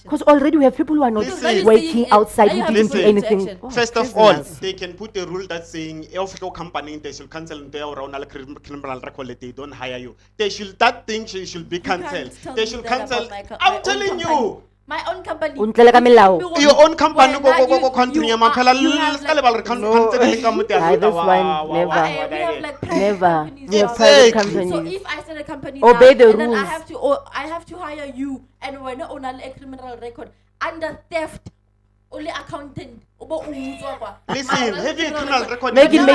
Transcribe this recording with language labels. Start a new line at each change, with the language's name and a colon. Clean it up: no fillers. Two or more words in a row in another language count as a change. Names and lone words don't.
English: Because already we have people who are not Because now you're working saying it- outside, now who you have didn't to do put it into anything. action. Oh, First of all, prisoners. they can put a rule that's saying if your company they should cancel their own criminal record, they don't hire you. They should should be You can't cancelled. tell They me should that cancel. about my I'm own telling company. you. My own company.
Northern Sotho: Untlela ka melao.
English: Your own company When
Northern Sotho: go
English: now go country you
Northern Sotho: maphela
English: are- you have
Northern Sotho: le
English: like- canceling
Northern Sotho: ka mo teng
English: Ah, this wa- one, wa- never. wa- We have like private Never. companies We have now. private Exactly. So companies. if I start a company Obey now, the and then rules. I have to hire you, and when on a criminal record under theft, only accountant. Listen, having a criminal record. Make it